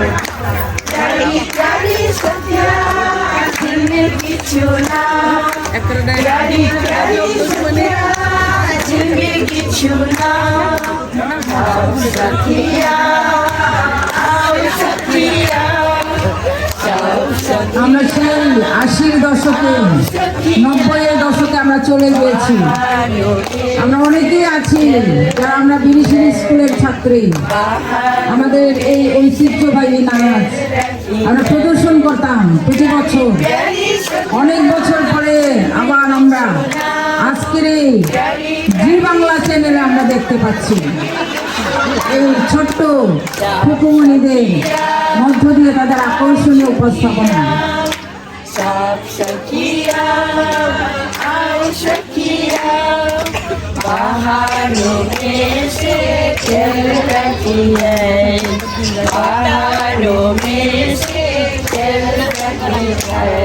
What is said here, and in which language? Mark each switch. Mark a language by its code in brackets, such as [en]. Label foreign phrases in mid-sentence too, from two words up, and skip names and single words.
[hi] प्यारी प्यारी सखिया झिलमिल की चुनाव, प्यारी प्यारी सखिया झिलमिल की चुनाव। आओ सखिया आओ सखिया, [bn] আমরা সেই 80-র দশকে 90-এর দশকে আমরা চলে গিয়েছি। আমরা অনেকেই আছি যারা আমরা বিরিশিরি স্কুলের ছাত্রী। আমাদের এই ঐতিহ্যবাহী নাচ আমরা প্রদর্শন করতাম প্রতি বছর। অনেক বছর পরে আবার আমরা আজকের এই জি বাংলা চ্যানেলে আমরা দেখতে পাচ্ছি এই ছোট্ট ফুকুমণিদের মধ্য দিয়ে তাদের আকর্ষণীয় উপস্থাপনা। [hi] सब सखिया आओ सखिया, बाहरों में से चल रही है, बाहरों में से चल रही है।